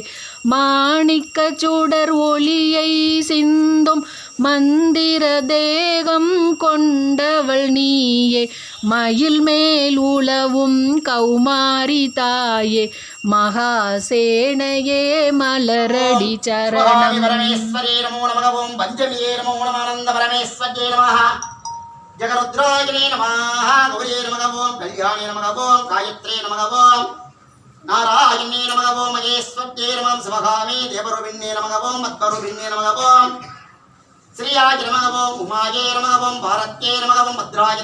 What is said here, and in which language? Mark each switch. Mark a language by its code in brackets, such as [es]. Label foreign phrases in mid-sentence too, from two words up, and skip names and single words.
[ta] மாணிக்க சுடர் ஒளியை சிந்தும் மந்திர தேகம் கொண்டவள் நீயே மயில் மேல் உலவும் கௌமாரி தாயே மகாசேனையே மலரடி சரணம். [sa] जगरुद्राय नमः गौरी नमः ओम कल्याणी नमः ओम गायत्री नमः ओम नारायणे नमः ओम महेश्वर्ये नमः शिवगामी देवरूपिण्ये नमः ओम मत्वरूपिण्ये नमः ओम श्रीयाय नमः ओम उमाये नमः ओम भारत्ये नमः ओम भद्राय